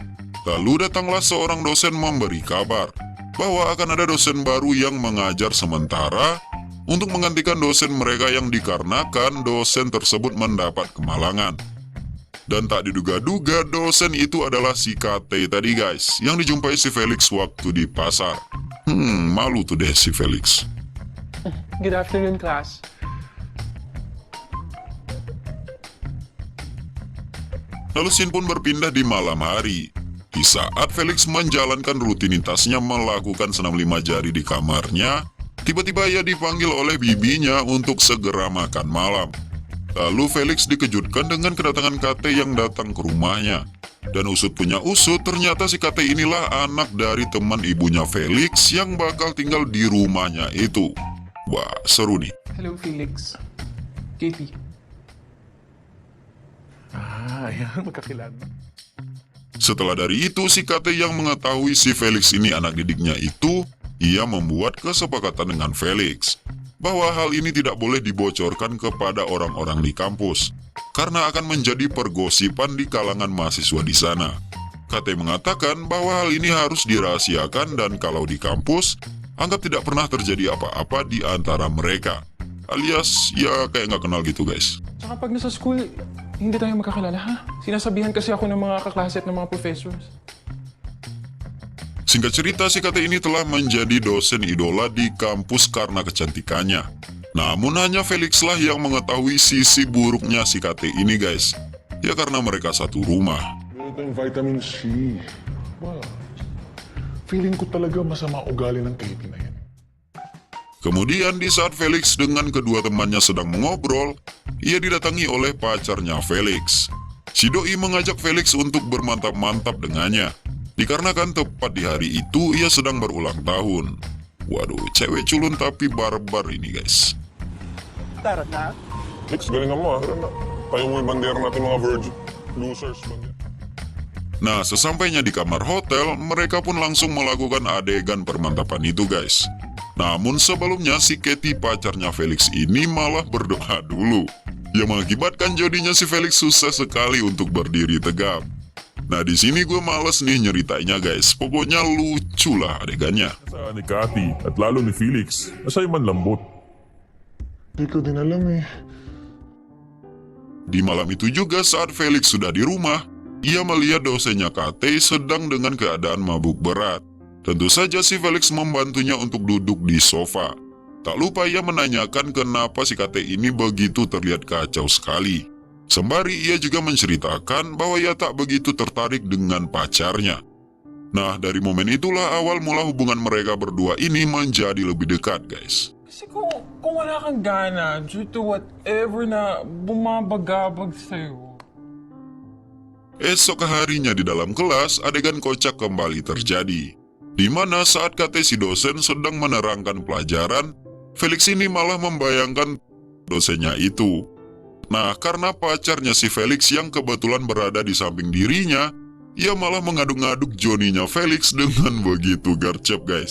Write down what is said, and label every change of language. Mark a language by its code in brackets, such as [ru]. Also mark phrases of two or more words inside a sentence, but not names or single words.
[id] Lalu datanglah seorang dosen memberi kabar bahwa akan ada dosen baru yang mengajar sementara untuk menggantikan dosen mereka yang dikarenakan dosen tersebut mendapat kemalangan. Dan tak diduga-duga dosen itu adalah si KT tadi guys, yang dijumpai si Felix waktu di pasar. Malu tuh deh si Felix. [en] Good afternoon, class. [id] Lalu scene pun berpindah di malam hari. Di saat Felix menjalankan rutinitasnya melakukan senam 5 jari di kamarnya, tiba-tiba ia dipanggil oleh bibinya untuk segera makan malam. Lalu Felix dikejutkan dengan kedatangan KT yang datang ke rumahnya. Dan usut punya usut, ternyata si KT inilah anak dari teman ibunya Felix yang bakal tinggal di rumahnya itu. Wah, seru nih. [tl] Hello, Felix. Katie. Ayan, magkakilala. [id] Setelah dari itu, si KT yang mengetahui si Felix ini anak didiknya itu, ia membuat kesepakatan dengan Felix bahwa hal ini tidak boleh dibocorkan kepada orang-orang di kampus, karena akan menjadi pergosipan di kalangan mahasiswa di sana. KT mengatakan bahwa hal ini harus dirahasiakan dan kalau di kampus, anggap tidak pernah terjadi apa-apa di antara mereka. Alias, ya kayak nggak kenal gitu guys. [tl] Tsaka pag nasa school, hindi tayo magkakilala, ha? Sinasabihan kasi ako ng mga kaklase at ng mga professors. [id] Singkat cerita, si KT ini telah menjadi dosen idola di kampus karena kecantikannya. Namun hanya Felix lah yang mengetahui sisi buruknya si KT ini guys. Ya karena mereka satu rumah. [tl] Ito yung vitamin C. Wow. Feeling ko talaga masama ugali ng Katie na yan. [id] Kemudian di saat Felix dengan kedua temannya sedang mengobrol, ia didatangi oleh pacarnya Felix. Si doi mengajak Felix untuk bermantap-mantap dengannya. Dikarenakan tepat di hari itu ia sedang berulang tahun. Waduh, cewek culun tapi barbar ini guys. [tl] Tara na. Lex, galingan mo ah. Tayo mo yung bandera natin mga virgin. Losers, bandera. [id] Nah, sesampainya di kamar hotel, mereka pun langsung melakukan adegan permantapan itu guys. Namun sebelumnya si Katie pacarnya Felix ini malah berdoa dulu. Yang mengakibatkan jadinya si Felix susah sekali untuk berdiri tegap. Nah di sini gue males nih nyeritainnya guys. Pokoknya lucu lah adegannya. [tl] Sa ni Cathy at lalo ni Felix, asa'y man lambot. Di ko din alam eh. [id] Di malam itu juga saat Felix sudah di rumah, ia melihat dosennya KT sedang dengan keadaan mabuk berat. Tentu saja si Felix membantunya untuk duduk di sofa. Tak lupa ia menanyakan kenapa si KT ini begitu terlihat kacau sekali. Sembari ia juga menceritakan bahwa ia tak begitu tertarik dengan pacarnya. Nah dari momen itulah awal mula hubungan mereka berdua ini menjadi lebih dekat guys. [tl] Kasi kung wala kang gana [en] due to whatever [tl] na bumabagabag sa'yo. [id] Esok harinya di dalam kelas, adegan kocak kembali terjadi. Di mana saat KT si dosen sedang menerangkan pelajaran, Felix ini malah membayangkan dosennya itu. Nah, karena pacarnya si Felix yang kebetulan berada di samping dirinya, ia malah mengaduk-ngaduk Johnny-nya Felix dengan begitu gercep guys.